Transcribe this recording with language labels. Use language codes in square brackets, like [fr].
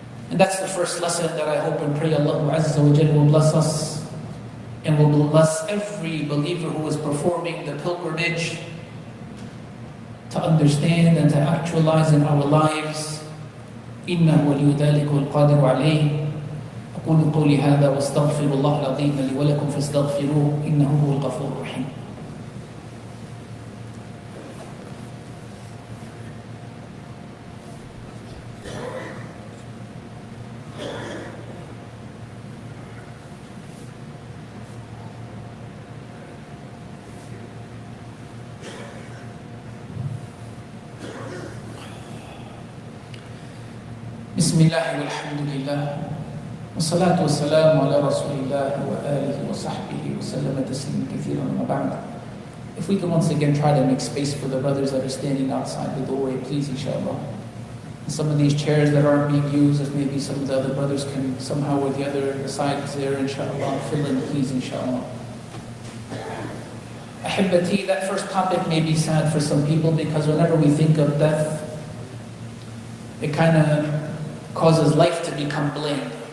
[en] And that's the first lesson that I hope and pray Allah Azza wa Jal will bless us, and will bless every believer who is performing the pilgrimage to understand and to actualize in our lives. [ar] إِنَّهُ وَلِيُّ ذَلِكَ وَالْقَادِرُ عَلَيْهِ. أقول قولي هذا واستغفر الله العظيم لي ولكم فاستغفروه إنه هو الغفور الرحيم. بسم الله والحمد لله والصلاة والسلام على رسول الله وآله وصحبه وسلم تسليما كثيرا وما بعد. [en] If we can once again try to make space for the brothers that are standing outside the doorway, please, inshallah. And some of these chairs that aren't being used, if maybe some of the other brothers can somehow with the other sides there, inshallah, fill in, please, inshallah. Ahibbati, that first topic may be sad for some people because whenever we think of death, it kind of causes life to become bland.